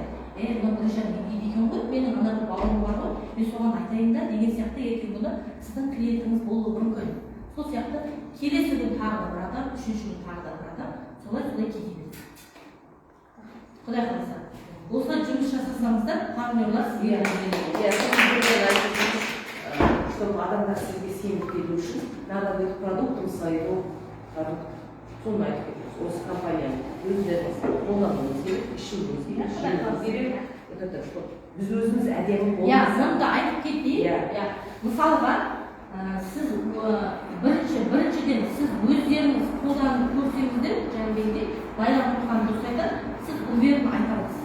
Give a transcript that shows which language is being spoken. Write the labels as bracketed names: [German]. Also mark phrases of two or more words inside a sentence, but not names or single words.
[Kazakh] Мына бір жағы не дейді екен ғой, менің ана бір бауырым бар ғой, мен соған айтайын да деген сияқты ертең күні сіздің клиентіңіз болуы мүмкін. Сол сияқты келесі күн тағы да бір адам, үшінші күн тағы да бір адам, солай кете береді. Құдай қаласа. Осылай жұмыс жасасаңыздар, партнерлар сізге чтобы адамдар сізге сеніп келу үшін, [Russian] надо быть продуктом своего продукта. [Kazakh] Соны айтып кетеміз. Осы компанияның өздеріңіз қолдануыңыз керек, ішуіңіз керек. Біз өзіміз әдемі болмаса. Мұнда айтып кетейін. Мысалға, сіз біріншіден сіз өздеріңіз қолданып көрсеңіздер, жаңағыдай байланып тұрған дұрыстайда, сіз уверенно айта аласыз.